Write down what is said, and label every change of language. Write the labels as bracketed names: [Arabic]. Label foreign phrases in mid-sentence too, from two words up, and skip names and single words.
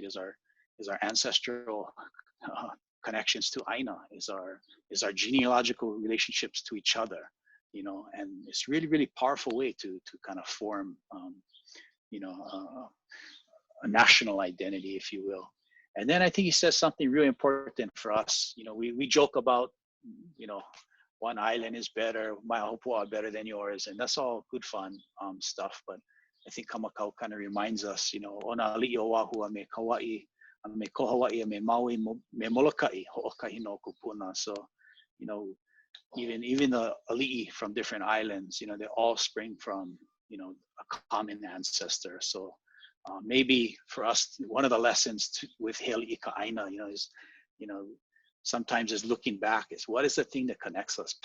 [English] Is our ancestral connections to ʻāina, is our genealogical relationships to each other, you know, and it's really, really powerful way to kind of form, you know, a national identity, if you will. And then I think he says something really important for us. You know, we joke about, you know, one island is better, my Ahupua'a better than yours, and that's all good fun stuff. But I think Kamakau kind of reminds us, you know, [Hawaiian] ona ali'i oahu a me Kauai, a me ko Hawaii, a me Maui, me Moloka'i, ho'okahi no kupuna. [English] So, you know, even the ali'i from different islands, you know, they all spring from, you know, a common ancestor. So maybe for us, one of the lessons with He Aliʻi Ka ʻāina, you know, is, you know, sometimes is looking back is what is the thing that connects us?